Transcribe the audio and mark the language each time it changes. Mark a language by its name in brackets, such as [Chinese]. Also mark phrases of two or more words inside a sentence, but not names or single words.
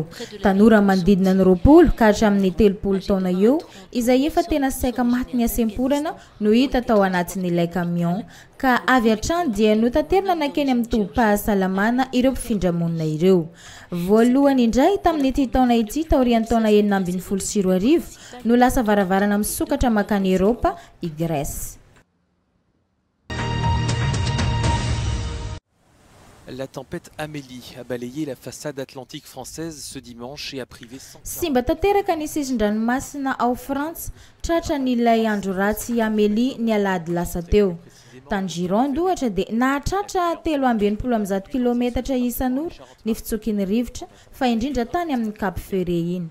[Malagasy] Tanora manodidina ny 20 ka hatramin'ny 30 taona eo izay efa tena saika maty ny asemporana no hita tao anatin'ilay camion ka avy hatrany dia notanterina nakeny amin'ny tobim-pahasalamana ireo mpifindra-monina ireo. Voalohany indray tamin'ity taona ity taorian'ny taona 2024 no lasa varavarana misokatra makany Eropa i Grèce. [French] La tempête Amélie a balayé la façade atlantique française ce dimanche et a privé 100. [Malagasy] Simba tanteraka ny sisin-dranomasina ao Frantsa tratra n'ilay andro ratsy Amélie ny alady lasa teo. Tany Gironde ohatra dia nahatratra 320 kilometatra isan'ora ny fitsokin'ny rivotra fa indrindra tany amin'ny Cap Ferret iny.